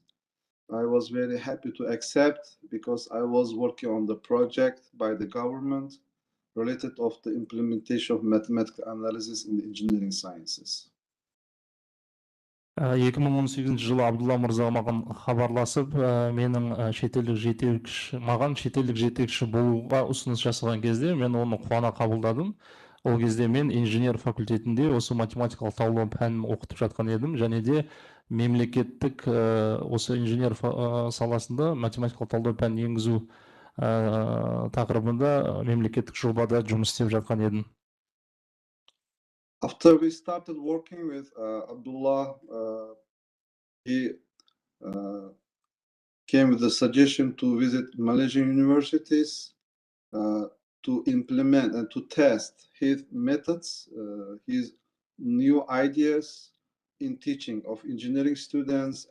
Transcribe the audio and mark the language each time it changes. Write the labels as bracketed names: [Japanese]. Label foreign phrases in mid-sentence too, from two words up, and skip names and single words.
[English] I was very happy to accept because I was working on the project by the government related of the implementation of mathematical analysis in the engineering sciences. [Kazakh] 2018 жылы Абдулла мырза маған хабарласып, маған шетелдік жетекші болуға ұсыныс жасаған кезде, мен оны қуана қабылдадым. Ол кезде мен инженер факультетінде осы математикалық талдау пәнін оқытып жатқан едім, және де мемлекеттік осы инженер саласында математикалық талдау пәнін енгізу тақырыбында мемлекеттік жобада жұмыс істеп жатқан едім. [English] After we started working with Abdullah, he came with the suggestion to visit Malaysian universities to implement and to test his methods, his new ideas in teaching of engineering students.